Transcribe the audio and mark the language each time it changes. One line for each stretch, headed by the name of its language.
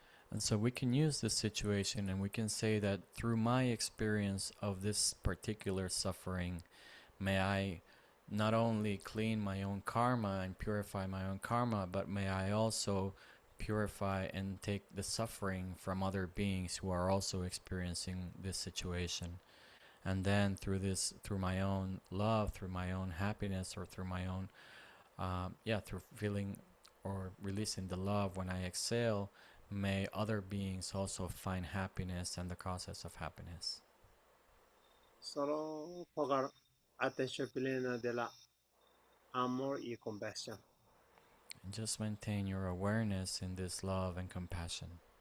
English: And so we can use this situation and we can say that through my experience of this particular suffering, may I not only clean my own karma and purify my own karma, but may I also purify and take the suffering from other beings who are also experiencing this situation. And then through my own love, through my own happiness, or through my own, through feeling or releasing the love when I exhale, may other beings also find happiness and the causes of happiness.
Spanish: Solo pongan atención plena de la amor y compasión.
English: And just maintain your awareness in this love and compassion.